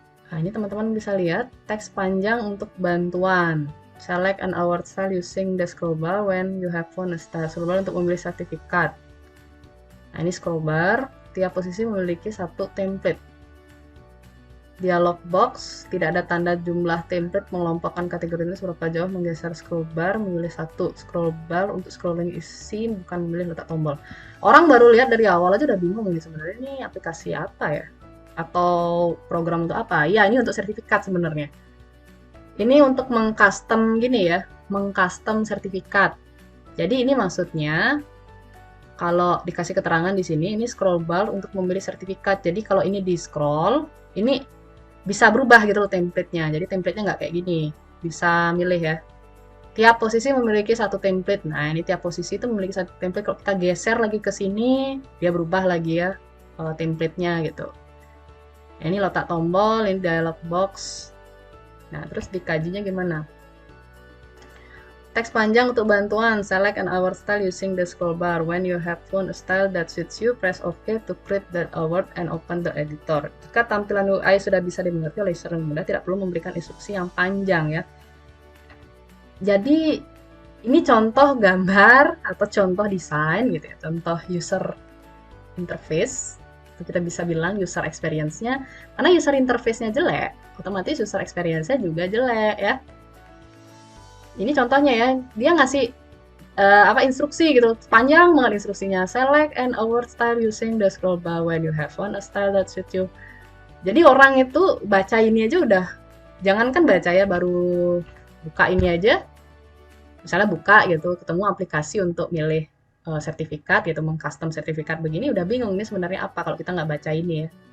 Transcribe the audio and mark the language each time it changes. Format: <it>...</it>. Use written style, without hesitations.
<id>Nah ini teman-teman bisa lihat teks panjang untuk bantuan.</id> <en>Select an award style using the scroll bar when you have found a style.</en> <id>Scroll bar untuk memilih sertifikat. Nah ini scroll bar, tiap posisi memiliki satu template. Dialog box, tidak ada tanda jumlah template, mengelompokkan kategori ini seberapa jauh, menggeser scroll bar, memilih satu scroll bar untuk scrolling isi, bukan memilih letak tombol. Orang baru lihat dari awal aja udah bingung ini sebenarnya ini aplikasi apa ya? Atau program untuk apa? Ya ini untuk sertifikat sebenarnya. Ini untuk mengcustom gini ya, mengcustom sertifikat. Jadi ini maksudnya kalau dikasih keterangan di sini, ini scroll bar untuk memilih sertifikat. Jadi kalau ini di scroll, ini bisa berubah gitu loh template-nya. Jadi template-nya nggak kayak gini. Bisa milih ya. Tiap posisi memiliki satu template. Nah, ini tiap posisi itu memiliki satu template. Kalau kita geser lagi ke sini, dia berubah lagi ya template-nya gitu. Nah, ini letak tombol, ini dialog box. Nah, terus dikajinya gimana? Teks panjang untuk bantuan.</id> <en>Select an award style using the scroll bar. When you have found a style that suits you, press OK to create that award and open the editor.</en> <id>Jika tampilan UI sudah bisa dimengerti oleh user yang mudah, tidak perlu memberikan instruksi yang panjang ya. Jadi ini contoh gambar atau contoh desain gitu ya, contoh user interface. Kita bisa bilang user experience-nya, karena user interface-nya jelek, otomatis user experience-nya juga jelek ya. Ini contohnya ya, dia ngasih instruksi gitu, panjang banget instruksinya.</id> <en>Select an award style using the scroll bar when you have found a style that suits you.</en> <id>Jadi orang itu baca ini aja udah, jangankan baca ya, baru buka ini aja, misalnya buka gitu, ketemu aplikasi untuk milih sertifikat gitu, mengcustom sertifikat begini, udah bingung ini sebenarnya apa kalau kita nggak baca ini ya.</id>